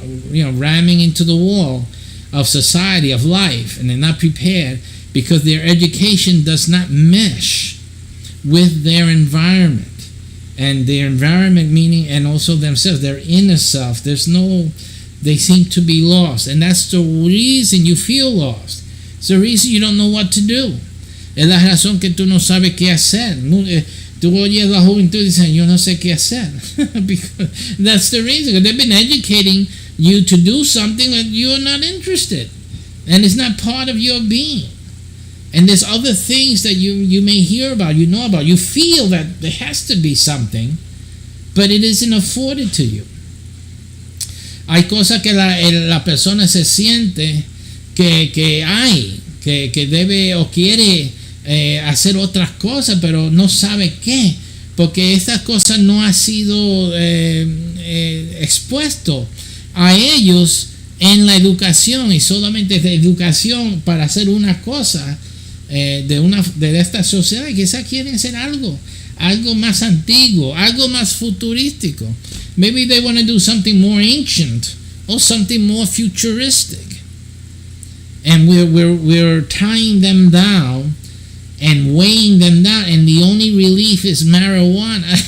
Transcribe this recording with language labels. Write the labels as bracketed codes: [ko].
[en] ramming into the wall of society, of life, and they're not prepared because their education does not mesh with their environment. And their environment meaning, and also themselves, their inner self, they seem to be lost. And that's the reason you feel lost. It's the reason you don't know what to do. [es] Es la razón que tú no sabes qué hacer. Tú oyes la juventud y dices, yo no sé qué hacer. [en] Because that's the reason. They've been educating you to do something that you're not interested. And it's not part of your being. And there's other things that you may hear about, you know about. You feel that there has to be something, but it isn't afforded to you. [es] Hay cosas que la persona se siente que hay, que debe o quiere hacer otras cosas, pero no sabe qué, porque estas cosas no ha sido expuesto a ellos en la educación, y solamente de educación para hacer una cosa de esta sociedad. Quizás quieren hacer algo más antiguo, algo más futurístico. [en] Maybe they want to do something more ancient or something more futuristic, and we're tying them down and weighing them down, and the only relief is marijuana.